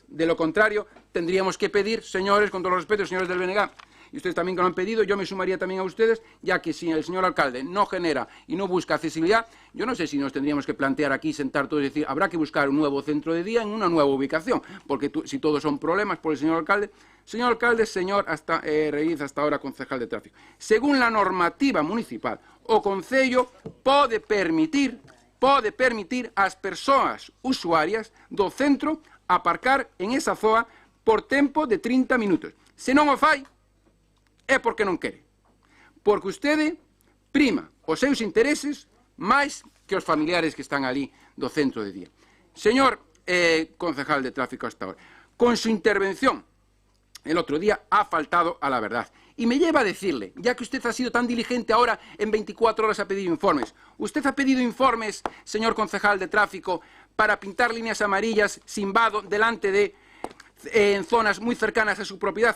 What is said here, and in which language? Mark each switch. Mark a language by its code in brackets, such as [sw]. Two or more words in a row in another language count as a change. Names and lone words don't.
[es] De lo contrario, tendríamos que pedir, señores, con todos los respetos, señores del BNG, y ustedes también que lo han pedido, yo me sumaría también a ustedes, ya que si el señor alcalde no genera y no busca accesibilidad, yo no sé si nos tendríamos que plantear aquí, sentar todos y decir, habrá que buscar un nuevo centro de día en una nueva ubicación, porque si todos son problemas por el señor alcalde, Reiz, hasta ahora concejal de tráfico, según la normativa municipal, [gl] o concello pode permitir ás persoas usuarias do centro aparcar en esa zoa por tempo de 30 minutos. Se non o fai, é porque non quere. Porque vostede prima os seus intereses máis que os familiares que están ali do centro de día. [es] Señor concejal de tráfico hasta ahora, con su intervención el otro día ha faltado a la verdad. Y me lleva a decirle, ya que usted ha sido tan diligente ahora, en 24 horas ha pedido informes. Usted ha pedido informes, señor concejal de tráfico, para pintar líneas amarillas sin vado delante de en zonas muy cercanas a su propiedad.